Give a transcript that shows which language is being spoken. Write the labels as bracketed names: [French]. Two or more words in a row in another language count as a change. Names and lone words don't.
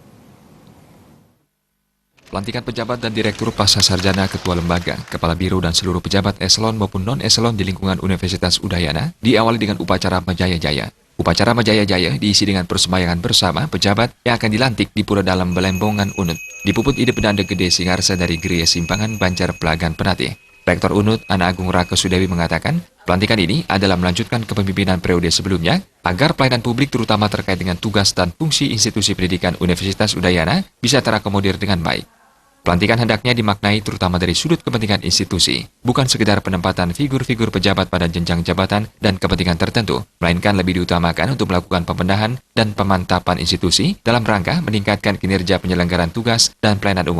[Indonesian] Pelantikan pejabat dan Direktur Pasca Sarjana, Ketua Lembaga, Kepala Biro dan seluruh pejabat eselon maupun non-eselon di lingkungan Universitas Udayana diawali dengan upacara Majaya-Jaya. Upacara Majaya-Jaya diisi dengan persembayangan bersama pejabat yang akan dilantik di Pura Dalam Belembongan Unut, di Puput Ide Pedanda Gede Singarsa dari Geria Simpangan Banjar Pelagan Penatih. Rektor Unut, Ana Agung Rake Sudewi mengatakan, pelantikan ini adalah melanjutkan kepemimpinan periode sebelumnya agar pelayanan publik terutama terkait dengan tugas dan fungsi institusi pendidikan Universitas Udayana bisa terakomodir dengan baik. Pelantikan hendaknya dimaknai terutama dari sudut kepentingan institusi, bukan sekedar penempatan figur-figur pejabat pada jenjang jabatan dan kepentingan tertentu, melainkan lebih diutamakan untuk melakukan pembenahan dan pemantapan institusi dalam rangka meningkatkan kinerja penyelenggaraan tugas dan pelayanan umum.